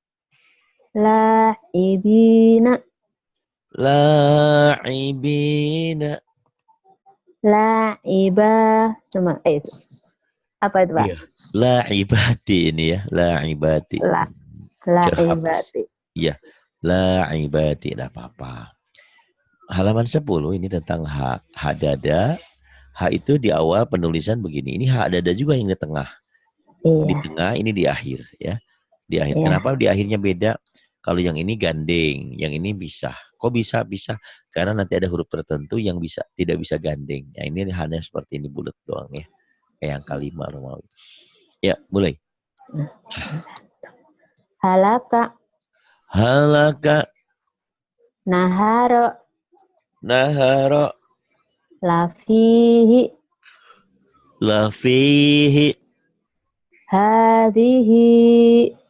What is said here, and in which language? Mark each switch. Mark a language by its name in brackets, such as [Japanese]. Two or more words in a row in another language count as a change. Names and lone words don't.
[Indonesian] La'ibina. La'ibina. La'iba. Semua. Apa itu, Pak? Iya. La'ibati ini ya. La'ibati. La'ibati. Iya. La'ibati. Tidak apa-apa. Halaman 10 ini tentang hak. Hak dada. Hak itu di awal penulisan begini. Ini hak dada juga yang di tengah. Iya. Di tengah, ini di akhir. Ya. Di akhir. Iya. Kenapa di akhirnya beda? Kalau yang ini gandeng, yang ini bisa. Kok bisa? Bisa. Karena nanti ada huruf tertentu yang bisa tidak bisa gandeng. Ya, ini hanya seperti ini bulat doang ya. Kayak yang kalimat Romawi. Ya, mulai. Halaka. Halaka. Nahara. Nahara. Lafihi. Lafihi. Hadihi.